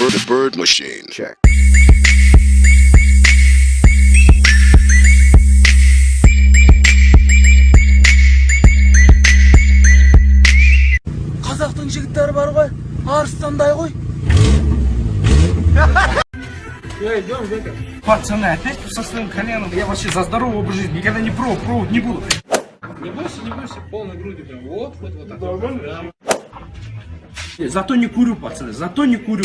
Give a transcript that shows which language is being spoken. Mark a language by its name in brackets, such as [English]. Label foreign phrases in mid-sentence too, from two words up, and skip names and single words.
[English] The bird machine. Check. [Kazakh] Қазақтың жігіттері бар ғой, арыстандай ғой. [Russian] Идем, Века. Пацаны, опять со своим коленом. Я вообще за здоровую образ жизни никогда не пробовать не буду. Не бойся, полной грудью прям. Вот так. Зато не курю, пацаны, зато не курю.